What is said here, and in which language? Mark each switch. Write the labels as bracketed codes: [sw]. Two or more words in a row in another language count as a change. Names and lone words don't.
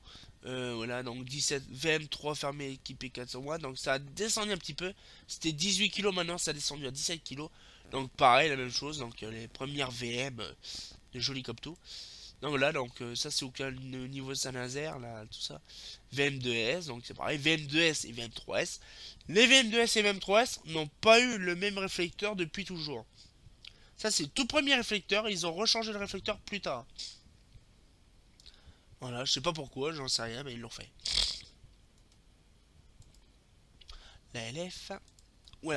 [fr] Voilà, donc 17 VM3 fermé équipé 400 watts. Donc ça a descendu un petit peu. C'était 18 kg, maintenant ça a descendu à 17 kg. Donc pareil, la même chose. Donc les premières VM, jolies comme tout. Donc là, donc ça c'est au niveau Saint-Nazaire, là, tout ça. VM2S, donc c'est pareil. VM2S et VM3S. Les VM2S et VM3S n'ont pas eu le même réflecteur depuis toujours. Ça c'est le tout premier réflecteur. Ils ont rechangé le réflecteur plus tard. Voilà, je sais pas pourquoi, j'en sais rien, mais ils l'ont fait. La LF. Voilà.